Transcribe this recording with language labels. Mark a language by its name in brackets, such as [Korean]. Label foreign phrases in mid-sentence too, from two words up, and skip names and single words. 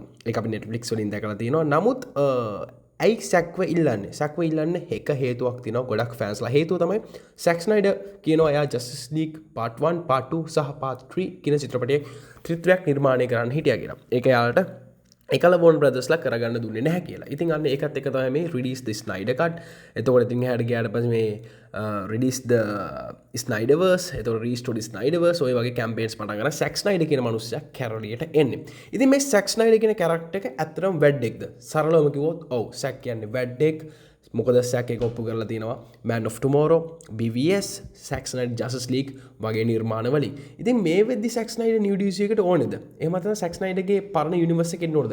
[Sinhala] ඒක අපි Netflix වලින් දැකලා තියෙනවා. නමුත් ඇයි සැක්ව ඉල්ලන්න එක හේතුවක් තිනවා ගොඩක් ෆෑන්ස්ලා හේතුව තමයි Zack Snyder කියනවා එයා Justice League part 1 part 2 සහ part 3 කියන චිත්‍රපටයේ ත්‍රිත්වයක් නිර්මාණය කරන්න හිටියා කියලා. ඒක එයාලට එකල වොන් බ්‍රදර්ස්ලා කරගන්න දුන්නේ නැහැ කියලා. ඉතින් අන්න ඒකත් එක තමයි මේ [English] release the Snyder cut. [Sinhala] එතකොට ඉතින් එහාට ගියාට පස්සේ මේ [English] release the Snyderverse, [Sinhala] එතකොට [English] restore the Snyderverse [Sinhala] ඔය වගේ campaigns පටන් ගන්න Zack Snyder කියන මිනිස්සයා කැරලියට එන්නේ. ඉතින් මේ Zack Snyder කියන character එක ඇත්තටම වැඩෙක්ද? සරලවම කිව්වොත් ඔව් Zack කියන්නේ වැඩෙක්. මොකද Zack එක ඔප්පු කරලා තියෙනවා Man of Tomorrow, BVS, Zack Snyder Justice League වගේ නිර්මාණ වලින්. ඉතින් මේ වෙද්දි Zack Snyder new DC එකට ඕනේද? එහෙම නැත්නම් Zack Snyder ගේ පරණ universe එකෙන් ඕනේද?